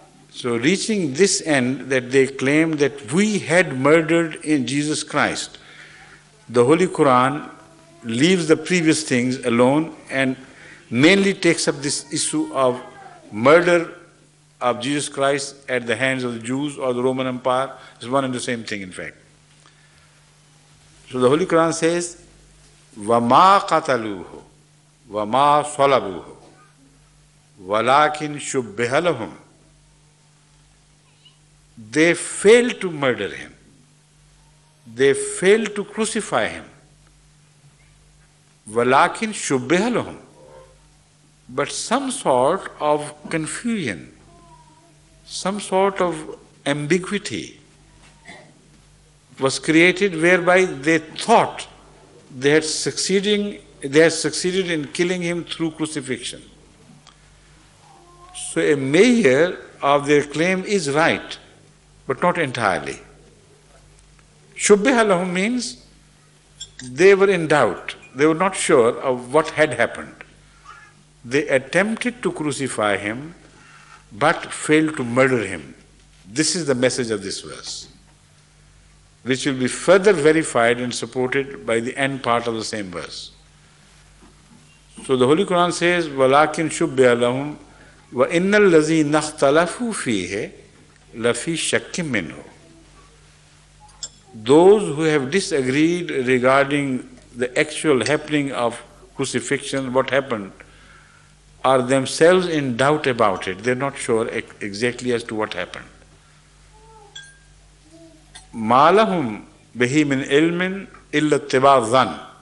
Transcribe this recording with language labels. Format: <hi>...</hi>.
<en>So reaching this end that they claim that we had murdered in Jesus Christ, the Holy Quran leaves the previous things alone and mainly takes up this issue of murder of Jesus Christ at the hands of the Jews or the Roman Empire. It's one and the same thing, in fact. So the Holy Quran says,</en> <ar>وَمَا قَتَلُوهُ وَمَا صَلَبُوهُ وَلَكِنْ شُبِّهَ لَهُمْ.</ar> <en>They failed to murder him. They failed to crucify him.</en> <ar>وَلَكِنْ شُبِّهَ لَهُمْ.</ar> <en>But some sort of confusion, some sort of ambiguity was created whereby they thought they had succeeded in killing him through crucifixion. So a measure of their claim is right, but not entirely.</en> <ar>Shubbiha lahum</ar> <en>means they were in doubt. They were not sure of what had happened. They attempted to crucify him, but failed to murder him. This is the message of this verse, which will be further verified and supported by the end part of the same verse. So the Holy Quran says,</en> <ar>وَلَكِنْ شُبِّهَ لَهُمْ وَإِنَّ الَّذِينَ اخْتَلَفُوا فِيهِ لَفِي شَكٍّ مِّنْهُ.</ar> <en>Those who have disagreed regarding the actual happening of crucifixion, what happened, are themselves in doubt about it. They're not sure exactly as to what happened.</en> <ar>مَا لَهُمْ بِهِ مِنْ عِلْمٍ إِلَّا اتِّبَاعَ الظَّنِّ.</ar>